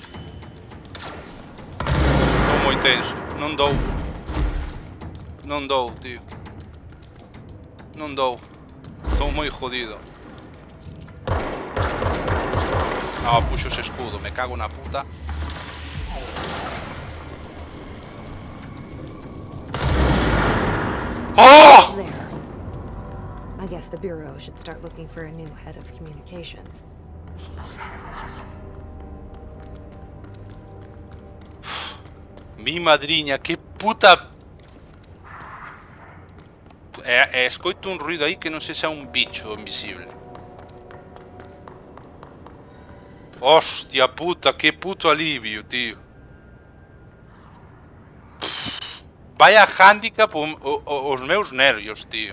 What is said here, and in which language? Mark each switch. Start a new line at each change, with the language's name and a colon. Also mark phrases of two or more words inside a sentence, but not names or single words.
Galician: Estou moi tenso. Non dou. Non dou, tío. Non dou. Estou moi jodido. Ah, puxo ese escudo. Me cago na puta. Oh!
English: There. I guess the Bureau should start looking for a new head of communications.
Galician: Mi madriña, que puta... escoito un ruido aí que non sei se é un bicho invisible. Hostia puta, que puto alivio, tío. Vaya handicap os meus nervios, tío.